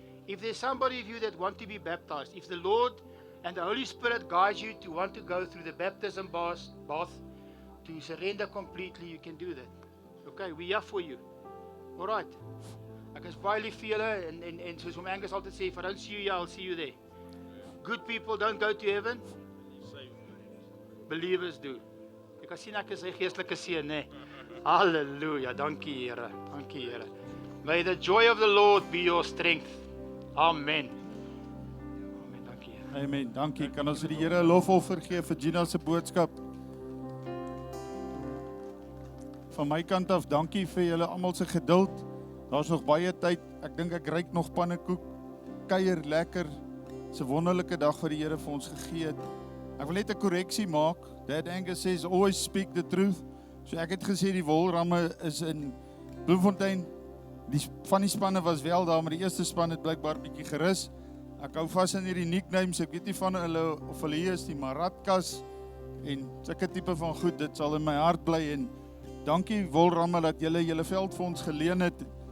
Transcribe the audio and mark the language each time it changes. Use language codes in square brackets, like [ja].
[en] If there's somebody of you that want to be baptized, if the Lord and the Holy Spirit guides you to want to go through the baptism bath, to surrender completely, you can do that. Okay, we're here for you. All right. [af] Ek is baie lief vir julle en soos om Angus altyd sê, [en] if I don't see you here, I'll see you there. Good people don't go to heaven. Believers do. [af] Ek kan sien ek is 'n geestelike seun, né? Halleluja, dankie Here. Dankie Here. [en] May the joy of the Lord be your strength. [af] Amen. Amen, dankie Here. Amen. Dankie. Kan ons vir die Here 'n lofoffer gee vir Gina se boodskap? Van my kant af, dankie vir julle almal se geduld. Daar's nog baie tyd. Ek dink ek ruik nog pannekoek. Kuier lekker. 'n Wonderlike dag wat die Here vir ons gegee het. Ek wil net 'n korreksie maak. [en] Dad Angus says always speak the truth. [af] So ek het gesê die wolramme is in Bloemfontein. Van die spanne was wel daar, maar die eerste span het blykbaar bietjie gerus. Ek hou vas aan hierdie nicknames. Ek weet nie van hulle of hulle hier is nie, maar Radkas en sulke tipe van goed, dit sal in my hart bly. En dankie wolramme dat julle veld vir ons geleen het.